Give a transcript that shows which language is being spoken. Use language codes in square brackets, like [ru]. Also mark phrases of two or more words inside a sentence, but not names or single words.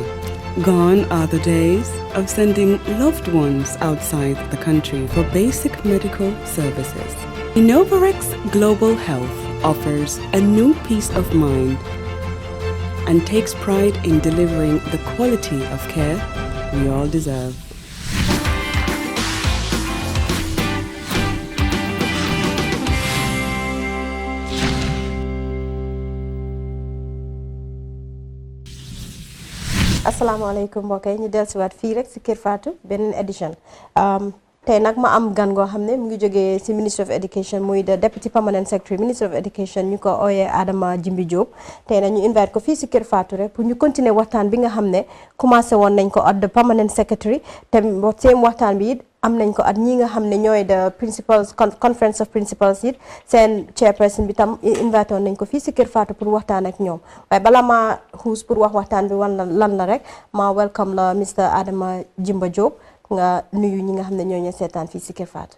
[en] Gone are the days of sending loved ones outside the country for basic medical services. Innovarex Global Health offers a new peace of mind and takes pride in delivering the quality of care we all deserve. [wo] asalaamaaleykum mbokk yi ñu dellusiwaat fii rek si Kër Fatou beneen édition tey nag ma am gan goo xam ne mu ngi jógee si [en] Ministry of Education [wo] muy [en] the Deputy Permanent Secretary Ministry of Education [wo] ñu ko ooyee Adama Jimbi Jobe tey nag ñu invite ko fii si Kër Fatou rek pour ñu continuer waxtaan bi nga xam ne commencé woon nañ ko [en] at the Permanent Secretary [wo] te seen waxtaan bi it am nañ ko at ñi nga xam ne ñooy [en] the principals conference of principals [wo] it seen chairperson bi tam invité woon nañ ko fii si Kër Fatou pour waxtaan ak ñoom waaye bala ma xuus pour wax waxtaan bi lan la rek ma welcome la Mr Adama Jimba Jobe nga nuyu ñi nga xam ne ñoo ñu seetaan fii si Kër Fatou.